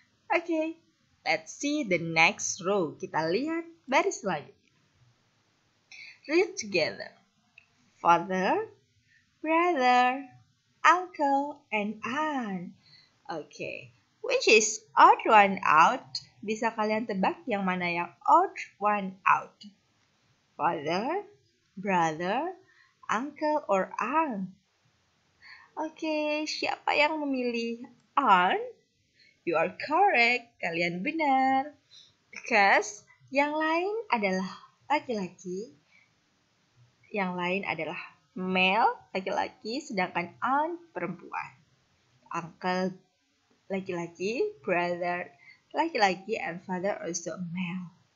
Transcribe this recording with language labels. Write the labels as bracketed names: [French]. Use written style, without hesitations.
[English] Okay, let's see the next row. [Indonesian] Kita lihat baris selanjutnya. [English] Read together. Father, brother, uncle, and aunt. Okay, which is odd one out? [Indonesian] Bisa kalian tebak yang mana yang [English] odd one out? Father, brother, uncle, or aunt? [Indonesian] Oke, siapa yang memilih aunt? [English] You are correct, [Indonesian] kalian benar. Because yang lain adalah laki-laki, yang lain adalah male, laki-laki, sedangkan aunt perempuan. [English] Uncle laki-laki, brother laki-laki, and father also male.